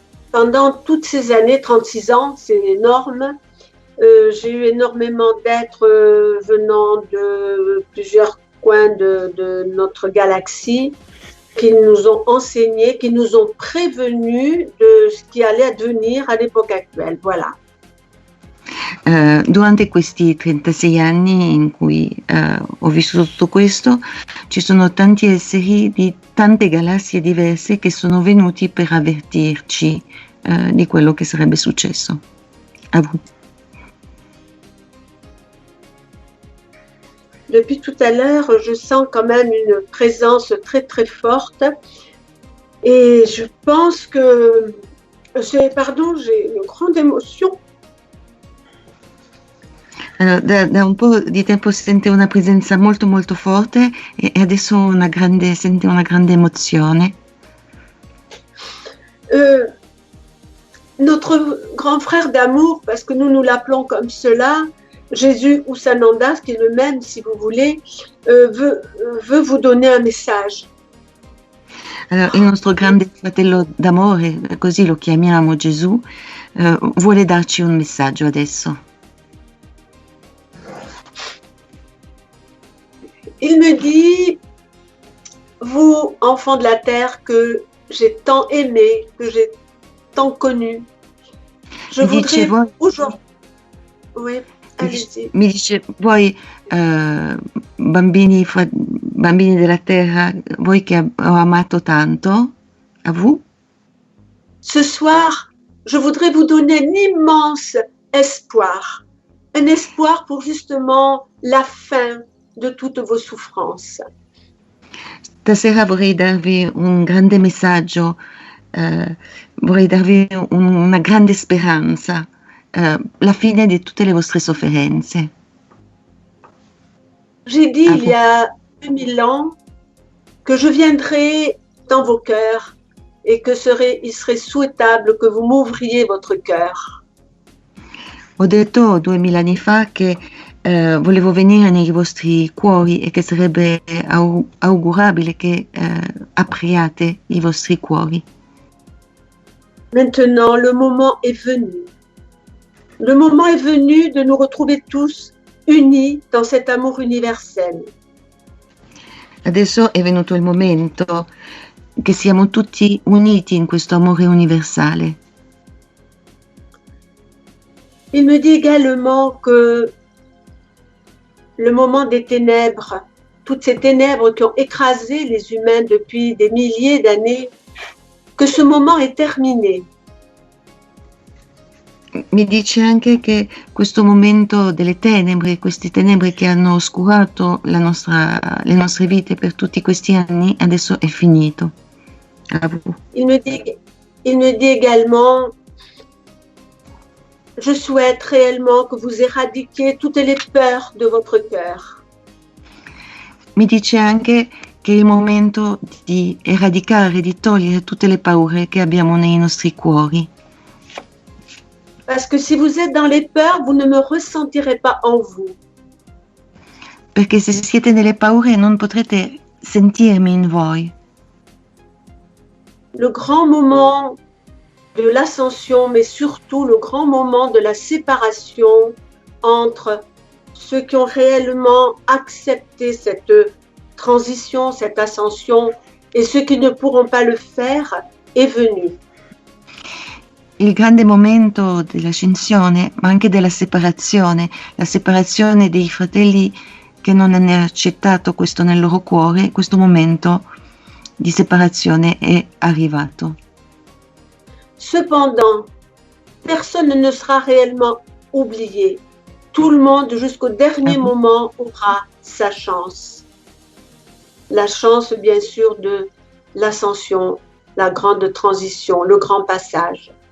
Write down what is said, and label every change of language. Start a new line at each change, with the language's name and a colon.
French: Pendant toutes ces années, 36 ans, c'est énorme, j'ai eu énormément d'êtres venant de plusieurs coins de notre galaxie qui nous ont enseigné, qui nous ont prévenus de ce qui allait advenir à l'époque actuelle. Voilà.
Italian: Durante questi 36 anni in cui ho vissuto tutto questo, ci sono tanti esseri di tante galassie diverse che sono venuti per avvertirci di quello che sarebbe successo. A voi.
French: depuis tout à l'heure, je sens quand même une présence très très forte et je pense que, j'ai une grande émotion.
Italian: Allora, da un po' di tempo sente una presenza molto molto forte e adesso sente una grande emozione.
French: Notre grand frère d'amour, parce que nous l'appelons comme cela, Jésus ou Sananda, qui est le même si vous voulez, veut vous donner un message.
Italian: Allora, il nostro grande fratello d'amore, così lo chiamiamo Gesù, vuole darci un messaggio adesso.
French: Il me dit, vous, enfants de la terre, que j'ai tant aimé, que j'ai tant connu, je voudrais aujourd'hui... Oui, allez-y.
Italian: Mi dice, voi bambini della terra, voi che ho amato tanto,
French: à vous. Ce soir, je voudrais vous donner un immense espoir. Un espoir pour justement la fin de toutes vos souffrances.
Italian: Stasera vorrei darvi un grande messaggio, vorrei darvi una grande speranza, la fine di tutte le vostre sofferenze.
French: J'ai dit il y a 2000 ans que je viendrai dans vos cœurs et que il serait souhaitable que vous m'ouvriez votre cœur.
Italian: Ho detto 2000 anni fa che volevo venire nei vostri cuori e che sarebbe augurabile che apriate i vostri cuori.
French: Maintenant, le moment est venu. Le moment est venu de nous retrouver tous unis dans cet amour universel.
Italian: Adesso è venuto il momento che siamo tutti uniti in questo amore universale.
French: Il me dit également que le moment des ténèbres, toutes ces ténèbres qui ont écrasé les humains depuis des milliers d'années, que ce moment est terminé.
Italian: Mi dice anche che questo momento delle tenebre, queste tenebre che hanno oscurato le nostre vite per tutti questi anni, adesso è finito.
French: Il me dit également, je souhaite réellement que vous éradiquiez toutes les peurs de votre cœur.
Italian: Mi dice anche che è il momento di eradicare, di togliere tutte le paure che abbiamo nei nostri cuori.
French: Parce que si vous êtes dans les peurs, vous ne me ressentirez pas en vous.
Italian: Perché se siete nelle paure non potrete sentirmi in voi.
French: Le grand moment de l'ascension, mais surtout le grand moment de la séparation entre ceux qui ont réellement accepté cette transition, cette ascension, et ceux qui ne pourront pas le faire, est venu.
Italian: Il grande momento dell'ascensione, ma anche della separazione, la separazione dei fratelli che non hanno accettato questo nel loro cuore, questo momento di separazione è arrivato.
French: Cependant, personne ne sera réellement oublié. Tout le monde, jusqu'au dernier moment, aura sa chance. La chance, bien sûr, de l'ascension, la grande transition, le grand passage.